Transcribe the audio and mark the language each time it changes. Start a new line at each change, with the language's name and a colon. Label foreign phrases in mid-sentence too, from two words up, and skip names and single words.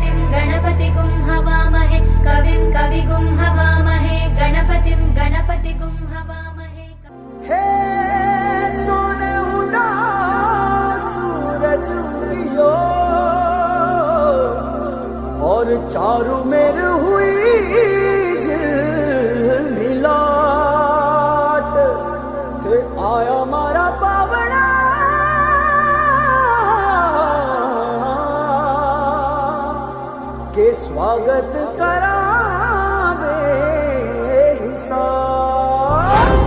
Sanskrit: गणपतिगुं हवामहे कविं कविगुं हवामहे गणपतिं गणपतिगुं हवामहे।
Haryanvi: हे सोने उड़ा सूरज उगियो और चारों मेर हुई झिलमिलाट ते आया मारा पावड़ा के स्वागत करावे हिसाब।